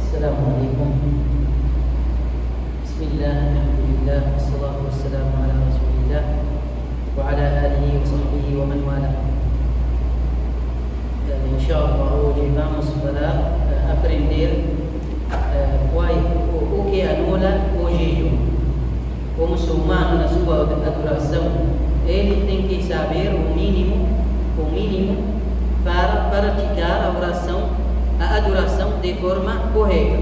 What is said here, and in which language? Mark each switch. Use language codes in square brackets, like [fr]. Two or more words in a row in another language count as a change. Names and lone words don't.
[ar] السلام عليكم. بسم الله الحمد لله والصلاة والسلام على رسول الله وعلى آله وصحبه ومن والاه. [pt] Inshallah, hoje vamos aprender o que anula o jejum. O muçulmano, na sua adoração, ele tem que saber o mínimo para praticar a adoração de forma correta.